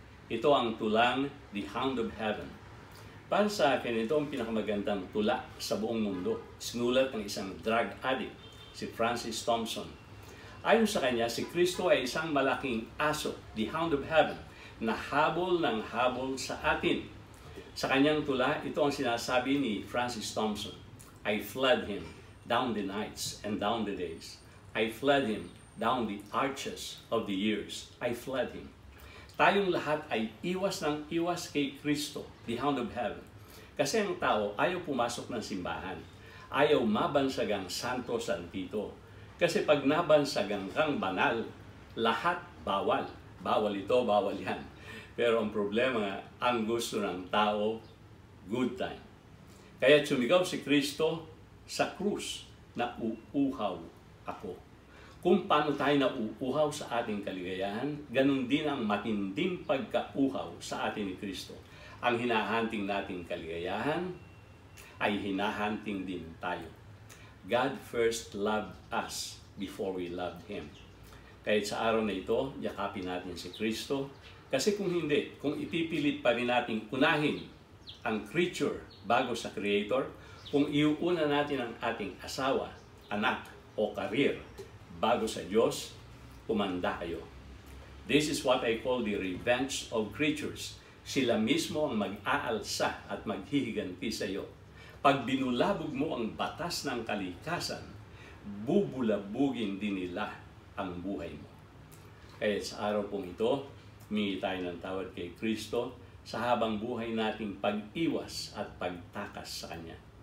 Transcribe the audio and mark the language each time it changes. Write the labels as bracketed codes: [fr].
[tl] Ito ang tulang The Hound of Heaven. Para sa akin, ito ang pinakamagandang tula sa buong mundo. Sinulat ng isang drug addict, si Francis Thompson. Ayon sa kanya, si Kristo ay isang malaking aso, The Hound of Heaven, na habol ng habol sa atin. Sa kanyang tula, ito ang sinasabi ni Francis Thompson. [en] I fled him down the nights and down the days. I fled him down the arches of the years. I fled him. [tl] Tayong lahat ay iwas ng iwas kay Kristo, the Hound of Heaven. Kasi ang tao ayaw pumasok ng simbahan. Ayaw mabansagang santo santito. Kasi pag nabansagang kang banal, lahat bawal. Bawal ito, bawal yan. Pero ang problema, ang gusto ng tao, good time. Kaya sumigaw si Kristo sa krus na uuhaw ako. Kung paano tayo nauuhaw sa ating kaligayahan, ganun din ang matinding pagkauhaw sa atin ni Kristo. Ang hinahunting nating kaligayahan ay hinahunting din tayo. [en] God first loved us before we loved Him. [tl] Kahit sa araw na ito, yakapin natin si Kristo. Kasi kung hindi, kung ipipilit pa rin natin unahin ang creature bago sa Creator, kung iuuna natin ang ating asawa, anak o career bago sa Diyos, kumanda kayo. [en] This is what I call the revenge of creatures. [tl] Sila mismo ang mag-aalsa at maghihiganti sa iyo. Pag binulabog mo ang batas ng kalikasan, bubulabugin din nila ang buhay mo. Kaya sa araw pong ito, humingi tayo ng tawad kay Kristo sa habang buhay nating pag-iwas at pagtakas sa Kanya.